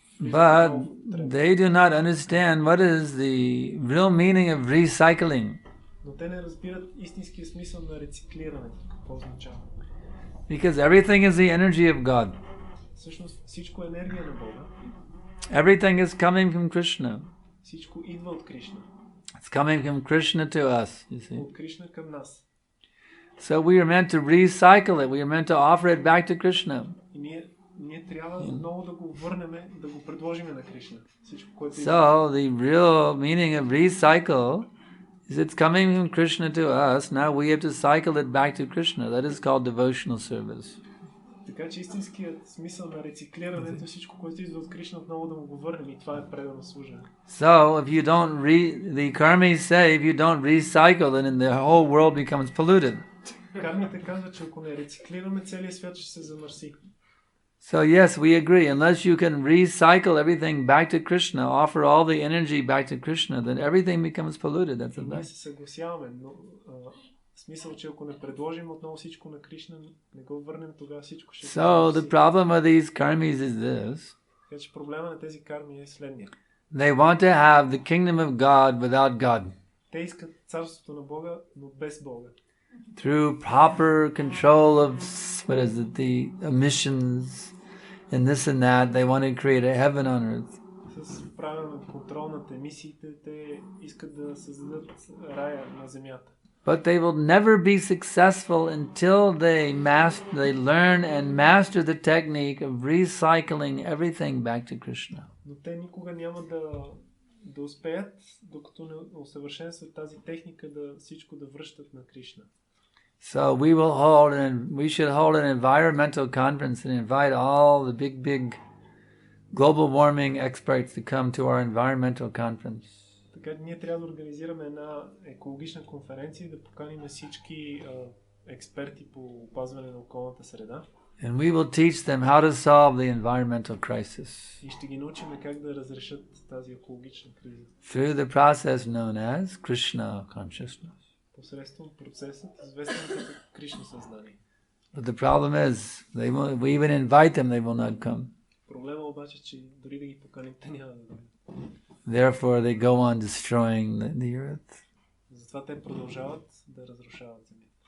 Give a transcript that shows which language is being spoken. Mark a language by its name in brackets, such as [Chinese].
[English] But they do not understand what is the real meaning of recycling. [Bulgarian] Но те не разбират истинския смисъл на рециклирането, какво означава. [English] Because everything is the energy of God. [Bulgarian] Всъщност всичко е енергия на Бога. [English] Everything is coming from Krishna. [Bulgarian] Всичко идва от Кришна. [English] It's coming from Krishna to us, you see. [Bulgarian] От Кришна към нас. [English] So we are meant to recycle it. We are meant to offer it back to Krishna. [Bulgarian] И ние трябва отново да го върнем, да го предложим на Кришна. Всичко, което [English] So the real meaning of recycle is it's coming from Krishna to us. Now we have to cycle it back to Krishna. That is called devotional service. [Bulgarian] Така че истинският смисъл на рециклирането е всичко, което идва от Кришна, отново да му го върнем, и това е предано служене. [English] So if you don't the karmis say if you don't recycle, then the whole world becomes polluted. [Bulgarian] Кармите казват, че ако не рециклираме, целият свят ще се замърси. [English] So yes, we agree. Unless you can recycle everything back to Krishna, offer all the energy back to Krishna, then everything becomes polluted. That's a fact. [Bulgarian] Ние се съгласяваме, но в смисъл, че ако не предложим отново всичко на Кришна, не го върнем, тогава всичко ще се [English] So the problem of these karmis is this. [Bulgarian] Така че проблема на тези карми е следния. [English] They want to have the kingdom of God without God. [Bulgarian] Те искат царството на Бога, но без Бога. [English] Through proper control of the emissions and this and that, they want to create a heaven on earth. [Bulgarian] С правилен контрол над емисиите, те искат да създадат рая на земята. [English] But they will never be successful until they learn and master the technique of recycling everything back to Krishna. [Bulgarian] Но те никога няма да успеят, докато не усъвършенстват тази техника, да всичко да връщат на Кришна. [English] So we should hold an environmental conference and invite all the big global warming experts to come to our environmental conference. [Bulgarian] Така ние трябва да организираме една екологична конференция и да поканим всички експерти по опазване на околната среда. [English] And we will teach them how to solve the environmental crisis. [Bulgarian] И ще ги научим как да разрешат тази екологична криза. [English] Through the process known as Krishna consciousness. [Bulgarian] Посредством процесът, известен като Кришна съзнание. [English] But the problem is, we even invite them, they will not come. [Bulgarian] Проблема обаче, че дори да ги поканим, те няма да дойдат. [English] Therefore, they go on destroying the earth. [Bulgarian] Затова те продължават да разрушават земята.